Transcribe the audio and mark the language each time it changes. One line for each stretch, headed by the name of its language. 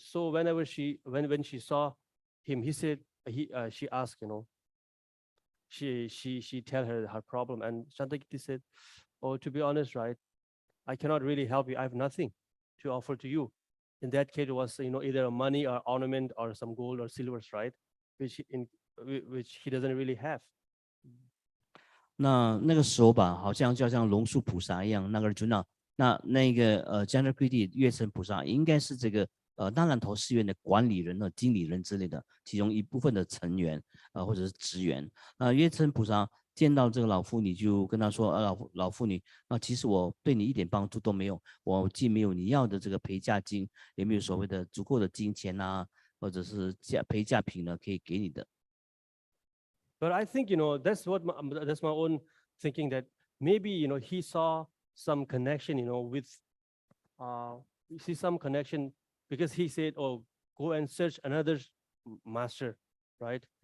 English: So whenever when she saw him, he said she asked, she tell her problem, and Chandakirti said, oh, to be honest, right, I cannot really help you. I have nothing to offer to you. In that case, it was either a money or ornament or some gold or silvers, right, which he doesn't really have.
Chinese: 那个时候吧，好像就像龙树菩萨一样，那个就那个Chandrakirti 月称菩萨应该是这个那兰陀寺院的管理人经理人之类的其中一部分的成员或者是职员。月称菩萨见到这个老妇女就跟他说，老妇女，其实我对你一点帮助都没有，我既没有你要的这个陪嫁金，也没有所谓的足够的金钱啊，或者是陪嫁品呢可以给你的。
English: But I think, that's my own thinking, that maybe, he saw some connection, with, see some connection, because he said, oh, go and search another master, right?